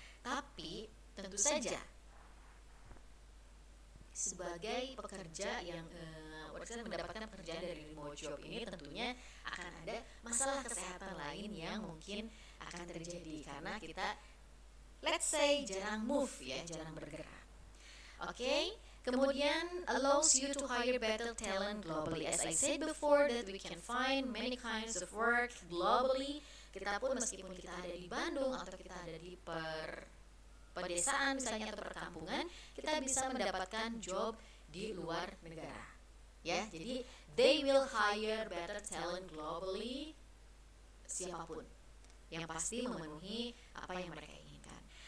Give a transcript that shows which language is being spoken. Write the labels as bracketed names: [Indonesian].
[Indonesian] Tapi tentu saja sebagai pekerja yang mendapatkan pekerjaan dari remote job ini, tentunya akan ada masalah kesehatan lain yang mungkin akan terjadi karena kita [English] let's say [Indonesian] jarang bergerak. [English] Oke. [Indonesian] Kemudian [English] allows you to hire better talent globally. As I said before, that we can find many kinds of work globally. [Indonesian] Kita pun meskipun kita ada di Bandung atau kita ada di pedesaan misalnya atau perkampungan, kita bisa mendapatkan job di luar negara. Ya, jadi [English] they will hire better talent globally, [Indonesian] siapapun yang pasti memenuhi apa yang mereka inginkan.